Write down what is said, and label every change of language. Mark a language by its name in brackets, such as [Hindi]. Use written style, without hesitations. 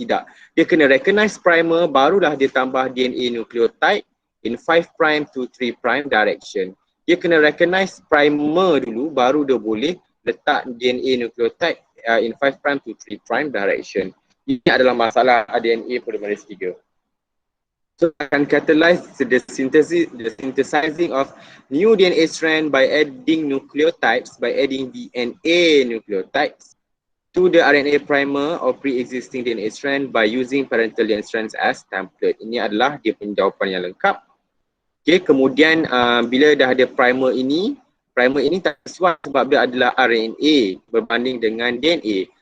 [Malay] Tidak. Dia kena recognize primer, barulah dia tambah DNA nucleotide [English] in 5' to 3' direction. [Malay] Dia kena recognize primer dulu, baru dia boleh letak DNA nucleotide [English] in 5' to 3' direction. [Malay] Ini adalah masalah DNA polymerase 3. [English] So akan catalyze the synthesizing of new DNA strand by adding nucleotides, by adding DNA nucleotides to the RNA primer or pre-existing DNA strand by using parental DNA strands as template. [Malay] Ini adalah dia penjawapan yang lengkap. Okay, kemudian bila dah ada primer ini tak sesuai sebab dia adalah RNA berbanding dengan DNA.